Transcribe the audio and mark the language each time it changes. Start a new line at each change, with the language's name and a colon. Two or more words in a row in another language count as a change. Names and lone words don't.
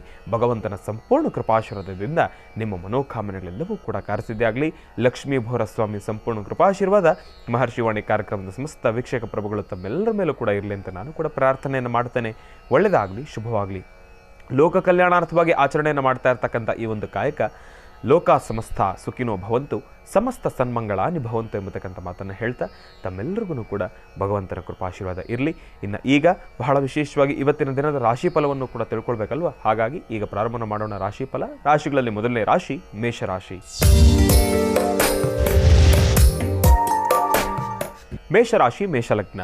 Kannada: ಭಗವಂತನ ಸಂಪೂರ್ಣ ಕೃಪಾಶೀರ್ವಾದದಿಂದ ನಿಮ್ಮ ಮನೋಕಾಮನೆಗಳೆಲ್ಲವೂ ಕೂಡ ಕಾರ್ಯಸಿದ್ಧಿ ಆಗಲಿ. ಲಕ್ಷ್ಮೀಬೋರ ಸ್ವಾಮಿ ಸಂಪೂರ್ಣ ಕೃಪಾಶೀರ್ವಾದ ಮಹರ್ಷಿವಾಣಿ ಕಾರ್ಯಕ್ರಮದ ಸಮಸ್ತ ವೀಕ್ಷಕ ಪ್ರಭುಗಳು ತಮ್ಮೆಲ್ಲರ ಮೇಲೂ ಕೂಡ ಇರಲಿ ಅಂತ ನಾನು ಕೂಡ ಪ್ರಾರ್ಥನೆಯನ್ನು ಮಾಡ್ತೇನೆ. ಒಳ್ಳೆಯದಾಗಲಿ, ಶುಭವಾಗಲಿ. ಲೋಕ ಕಲ್ಯಾಣಾರ್ಥವಾಗಿ ಆಚರಣೆಯನ್ನು ಮಾಡ್ತಾ ಇರ್ತಕ್ಕಂಥ ಈ ಒಂದು ಕಾಯಕ
Sanskrit: ಲೋಕ ಸಮಸ್ತ ಸುಖಿನೋ ಭವಂತು, ಸಮಸ್ತ ಸನ್ಮಂಗಳಾನಿ ಭವಂತು
Kannada: ಎಂಬತಕ್ಕಂಥ ಮಾತನ್ನು ಹೇಳ್ತಾ ತಮ್ಮೆಲ್ಲರಿಗೂ ಕೂಡ ಭಗವಂತನ ಕೃಪಾಶೀರ್ವಾದ ಇರಲಿ. ಇನ್ನು ಈಗ ಬಹಳ ವಿಶೇಷವಾಗಿ ಇವತ್ತಿನ ದಿನದ ರಾಶಿಫಲವನ್ನು ಕೂಡ ತಿಳ್ಕೊಳ್ಬೇಕಲ್ವ. ಹಾಗಾಗಿ ಈಗ ಪ್ರಾರಂಭ ಮಾಡೋಣ ರಾಶಿಫಲ. ರಾಶಿಗಳಲ್ಲಿ ಮೊದಲನೇ ರಾಶಿ ಮೇಷರಾಶಿ. ಮೇಷರಾಶಿ ಮೇಷಲಗ್ನ.